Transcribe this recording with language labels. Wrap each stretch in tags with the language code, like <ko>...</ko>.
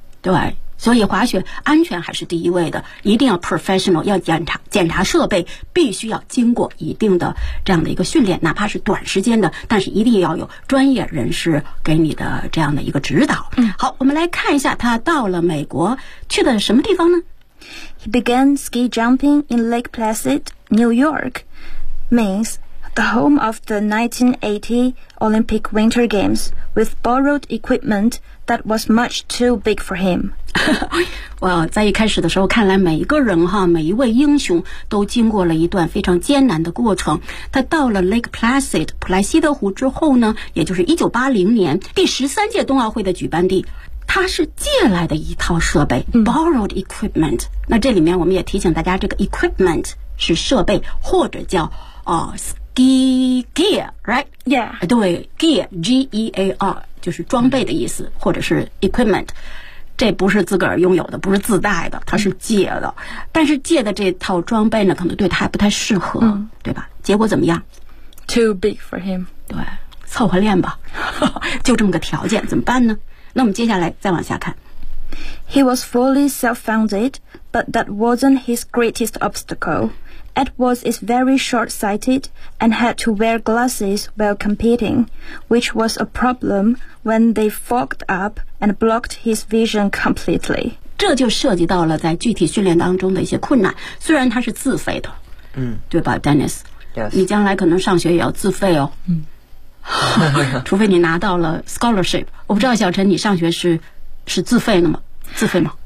<zh>对，所以滑雪安全还是第一位的，一定要 professional， 要检查设备，必须要经过一定的这样的一个训练，哪怕是短时间的，但是一定要有专业人士给你的这样的一个指导。嗯，好，我们来看一下他到了美国去的什么地方呢？</zh> <en>He began ski jumping in Lake Placid, New York, Maine, the home of the 1980 Olympic Winter Games, with borrowed equipment that was much too big for him.</en> <zh>哇、wow, 在一开始的时候看来每一个人哈，每一位英雄都经过了一段非常艰难的过程。他到了 Lake Placid, 普莱西德湖之后呢，也就是1980年第13届冬奥会的举办地。他是借来的一套设备、嗯、</zh> <en>borrowed equipment。</en> <zh>那这里面我们也提醒大家，这个 equipment 是设备或者叫</zh> <en>ski gear， right？ Yeah，</en> <zh>对， gear， G-E-A-R 就是装备的意思、嗯、或者是 equipment， 这不是自个儿拥有的，不是自带的，它是借的、嗯、但是借的这套装备呢可能对他还不太适合、嗯、对吧？结果怎么样？</zh> <en>Too big for him。</en> <zh>对，凑合练吧，就这么个条件，怎么办呢？那我们接下来再往下看。</zh> <en>He was fully self-funded, but that wasn't his greatest obstacle. Edwards is very short-sighted and had to wear glasses while competing, which was a problem when they fogged up and blocked his vision completely.</en> <zh>这就涉及到了在具体训练当中的一些困难。虽然他是自费的，嗯，对吧 ，Dennis？</zh> <en>Yes.</en> <zh>你将来可能上学也要自费哦。嗯。除非你拿到了 scholarship， 我不知道小陈你上学是自费的吗？自费吗</zh>